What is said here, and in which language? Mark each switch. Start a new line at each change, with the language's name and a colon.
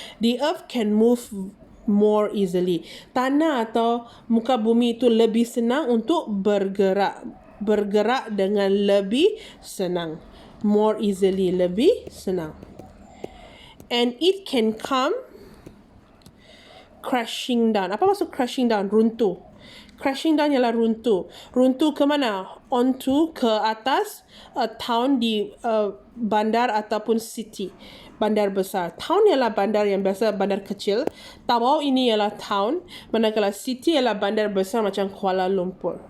English: The earth can move more easily.
Malay: Tanah atau muka bumi itu lebih senang untuk bergerak dengan lebih senang.
English: More easily,
Malay: lebih senang.
English: And it can come crashing down.
Malay: Apa maksud crashing down? Runtuh. Crashing down ialah runtuh. Runtuh ke mana? Onto, ke atas a town di bandar ataupun city. Bandar besar. Town ialah bandar yang biasa, bandar kecil. Tawau ini ialah town. Manakala city ialah bandar besar macam Kuala Lumpur.